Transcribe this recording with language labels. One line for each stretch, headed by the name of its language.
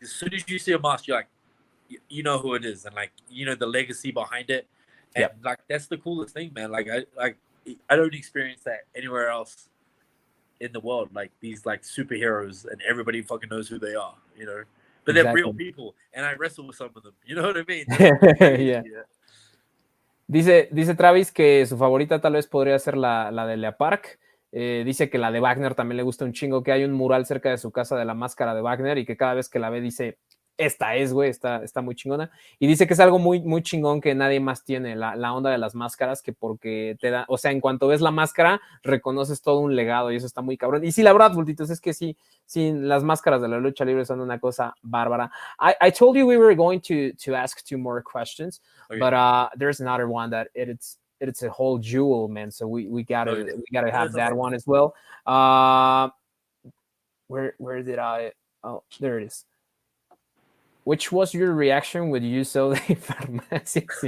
English: As soon as you see a mask, you're like, you know who it is, and like you know the legacy behind it, and like that's the coolest thing, man. Like I don't experience that anywhere else in the world. Like these like superheroes, and everybody fucking knows who they are, you know. But they're real people, and I wrestle with some of them. You know what I mean? Yeah.
Spanish: Dice Travis que su favorita tal vez podría ser la de Lea Park. Dice que la de Wagner también le gusta un chingo, que hay un mural cerca de su casa de la máscara de Wagner y que cada vez que la ve dice, esta es, güey, está muy chingona. Y dice que es algo muy, muy chingón que nadie más tiene, la onda de las máscaras, que porque te da, o sea, en cuanto ves la máscara, reconoces todo un legado y eso está muy cabrón. Y sí, la verdad, Bultitos, es que sí, las máscaras de la lucha libre son una cosa bárbara.
English: I told you we were going to ask 2 more questions, but there's another one that it's a whole jewel, man. So we gotta have that one as well. Where did I? Oh, there it is. Which was your reaction when you saw the Farmacia?